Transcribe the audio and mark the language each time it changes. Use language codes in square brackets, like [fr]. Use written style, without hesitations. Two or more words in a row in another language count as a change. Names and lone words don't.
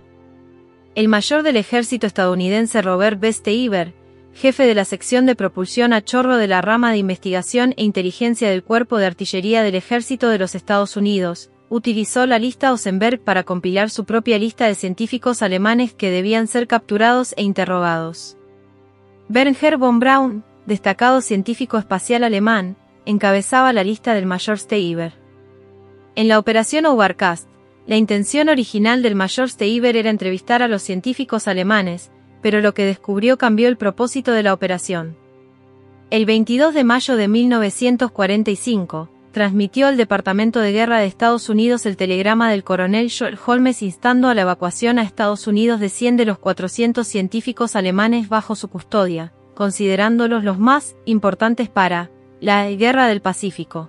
[es] El mayor del ejército estadounidense Robert B. Steiber, jefe de la sección de propulsión a chorro de la rama de investigación e inteligencia del Cuerpo de Artillería del Ejército de los Estados Unidos, utilizó la lista Osenberg para compilar su propia lista de científicos alemanes que debían ser capturados e interrogados. Wernher von Braun, destacado científico espacial alemán, encabezaba la lista del mayor Steiber. En la operación Overcast, la intención original del mayor Steiber era entrevistar a los científicos alemanes, pero lo que descubrió cambió el propósito de la operación. El 22 de mayo de 1945, transmitió al Departamento de Guerra de Estados Unidos el telegrama del coronel Joel Holmes instando a la evacuación a Estados Unidos de 100 de los 400 científicos alemanes bajo su custodia, considerándolos los más importantes para la Guerra del Pacífico.